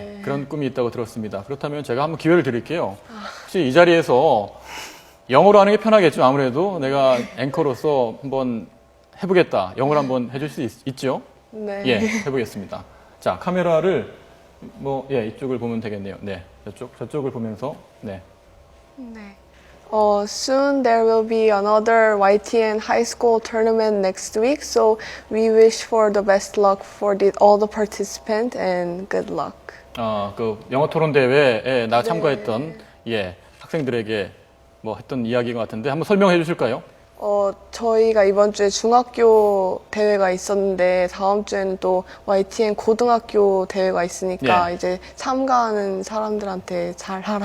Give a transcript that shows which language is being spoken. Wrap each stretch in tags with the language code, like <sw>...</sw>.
<ko>예, 그런 꿈이 있다고 들었습니다. 그렇다면 제가 한번 기회를 드릴게요. 혹시 이 자리에서 영어로 하는 게 편하겠죠? 아무래도 내가 앵커로서 한번 해보겠다. 영어를 한번 해줄 수 있죠? 네. 예, 해보겠습니다. 자, 카메라를 이쪽을 보면 되겠네요. 네, 저쪽을 보면서 네.</ko> <en>Soon there will be another YTN high school tournament next week, so we wish for the best luck for all the participants and good luck.</en> <ko>그 영어 토론 대회에 나 참가했던 학생들에게 뭐 했던 이야기인 것 같은데 한번 설명해 주실까요? 저희가 이번 주에 중학교 대회가 있었는데 다음 주에는 또 YTN 고등학교 대회가 있으니까 예. 이제 참가하는 사람들한테 잘 하라고.</ko>